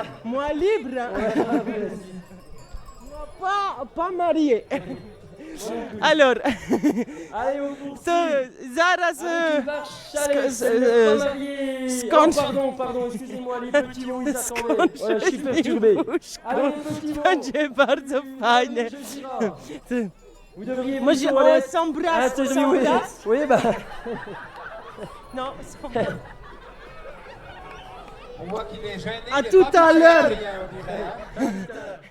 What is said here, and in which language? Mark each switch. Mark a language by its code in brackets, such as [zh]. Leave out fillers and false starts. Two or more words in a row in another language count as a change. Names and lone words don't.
[fr] Moi libre. Moi pas marié. Alors, zaraz pardon, excusez-moi, les petits mots, ils attendaient. Voilà, je suis perturbé. Allez, les petits mots. [pl] Będzie bardzo fajne. [fr] Vous devriez Moi, plutôt on aller- s'embrasse. Ah, On s'embrasse. oui, bah... Non, s'embrasse. On voit qu'il est gêné. À tout à l'heure.